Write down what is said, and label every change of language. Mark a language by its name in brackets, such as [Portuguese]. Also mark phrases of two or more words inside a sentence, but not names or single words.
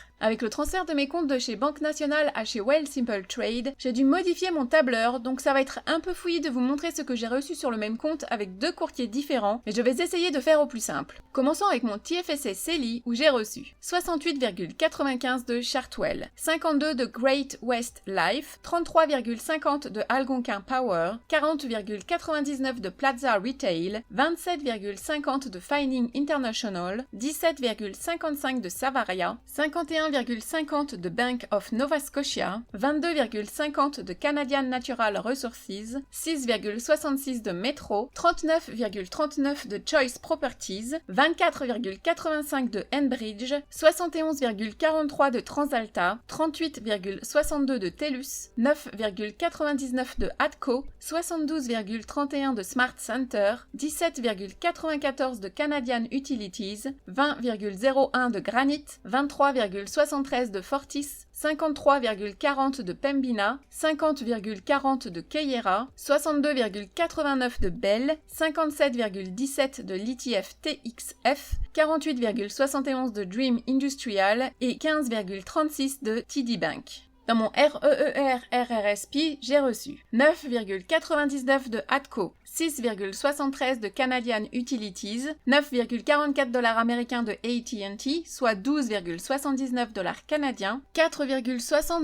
[French] Avec le transfert de mes comptes de chez Banque Nationale à chez Wealthsimple Trade, j'ai dû modifier mon tableur, donc ça va être un peu fouillis de vous montrer ce que j'ai reçu sur le même compte avec deux courtiers différents, mais je vais essayer de faire au plus simple. Commençons avec mon TFSA CELI où j'ai reçu 68,95 de Chartwell, 52 de Great West Life, 33,50 de Algonquin Power, 40,99 de Plaza Retail, 27,50 de Fining International, 17,55 de Savaria, 51,50 de Bank of Nova Scotia, 22,50 de Canadian Natural Resources, 6,66 de Metro, 39,39 de Choice Properties, 24,85 de Enbridge, 71,43 de TransAlta, 38,62 de TELUS, 9,99 de ATCO, 72,31 de Smart Center, 17,94 de Canadian Utilities, 20,01 de Granite, 23,73 de Fortis, 53,40 de Pembina, 50,40 de Keyera, 62,89 de Bell, 57,17 de l'ETF TXF, 48,71 de Dream Industrial et 15,36 de TD Bank. Dans mon REER RRSP, j'ai reçu 9,99 de ATCO, 6,73 de Canadian Utilities, 9,44 $ américains de AT&T, soit 12,79 $ canadiens, 4,60